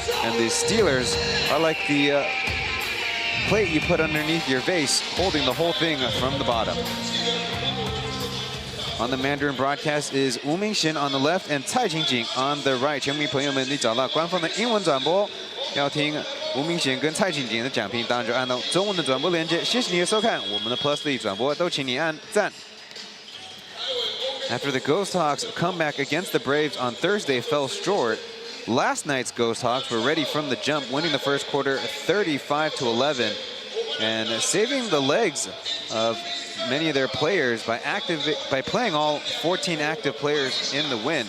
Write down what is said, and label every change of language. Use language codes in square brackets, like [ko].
[en] And the Steelers are like the plate you put underneath your vase, holding the whole thing from the bottom. On the Mandarin broadcast is Wu Mingxin on the left and Cai Jingjing on the right. [zh] 球迷朋友们，你找到官方的英文转播，要听吴明贤跟蔡景景的奖评，当然就按到中文的转播连接。谢谢你的收看，我们的 Plus League 转播都请你按赞。 [en] After the Ghosthawks comeback against the Braves on Thursday fell short, last night's Ghosthawks were ready from the jump, winning the first quarter 35-11, and saving the legs of many of their players by playing all 14 active players in the win.